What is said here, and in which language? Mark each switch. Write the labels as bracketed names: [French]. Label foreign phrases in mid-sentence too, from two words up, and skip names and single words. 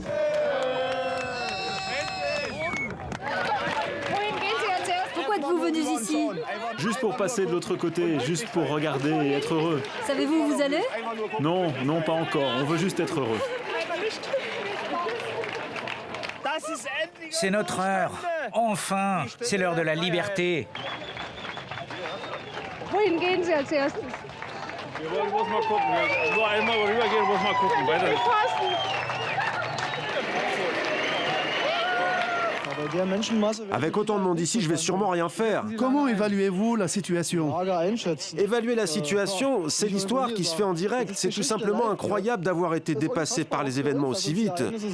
[French] Pourquoi êtes-vous venus ici? Juste pour passer de l'autre côté, juste pour regarder et être heureux. Savez-vous où vous allez? Non, non, pas encore. On veut juste être heureux. C'est notre heure. Enfin, c'est l'heure de la liberté. [German] Wohin gehen Sie als erstes? Wir wollen bloß mal gucken. Nur einmal rübergehen, bloß mal gucken. Weiter nicht. [French] Avec autant de monde ici, je vais sûrement rien faire. Comment évaluez-vous la situation? Évaluer la situation, c'est l'histoire qui se fait en direct. C'est tout simplement incroyable d'avoir été dépassé par les événements aussi vite.